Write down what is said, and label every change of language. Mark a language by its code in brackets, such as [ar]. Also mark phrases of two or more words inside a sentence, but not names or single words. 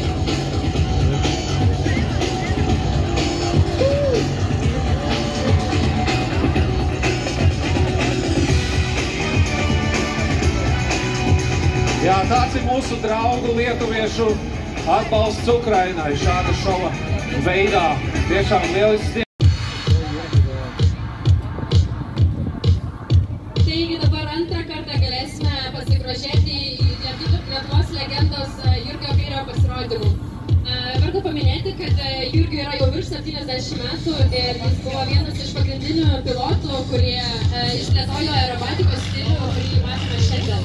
[lv] Jā, tāds ir mūsu draugu lietuviešu atbalsts Ukrainai šāda šova veidā. Tiešām lielisks. [lt] Taigi dabar antrą kartą galėsime pasigrožėti Lietuvos legendos Jurgio Kairio pasirodymu. Verta paminėti, kad Jurgiui yra jau virš 70 metų ir jis buvo vienas iš pagrindinių pilotų, kurie išplėtojo aerobatikos stilių, kurį matome šiandien.